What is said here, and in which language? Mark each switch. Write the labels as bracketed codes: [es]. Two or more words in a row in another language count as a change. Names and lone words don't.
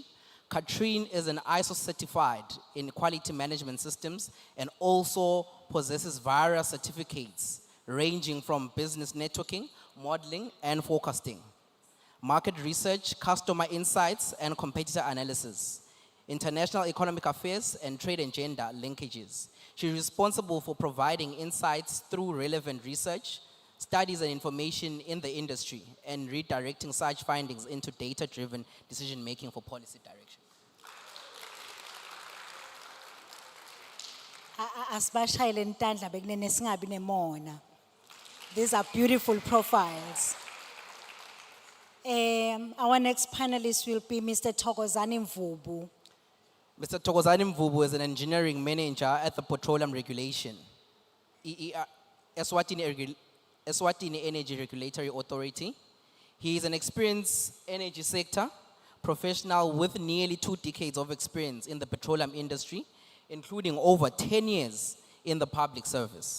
[en] Katrine is an ISO certified in quality management systems and also possesses various certificates ranging from business networking, modeling, and forecasting, market research, customer insights, and competitor analysis, international economic affairs, and trade and gender linkages. She's responsible for providing insights through relevant research, studies and information in the industry, and redirecting such findings into data-driven decision-making for policy direction. [ss] Asibashayele ntandla bekunene singabi nemona. [en] These are beautiful profiles. Our next panelist will be Mr. Thokozani Mvubu. Mr. Thokozani Mvubu is an engineering manager at the Petroleum Regulation, Eswatini Energy Regulatory Authority. He is an experienced energy sector professional with nearly 2 decades of experience in the petroleum industry, including over 10 years in the public service.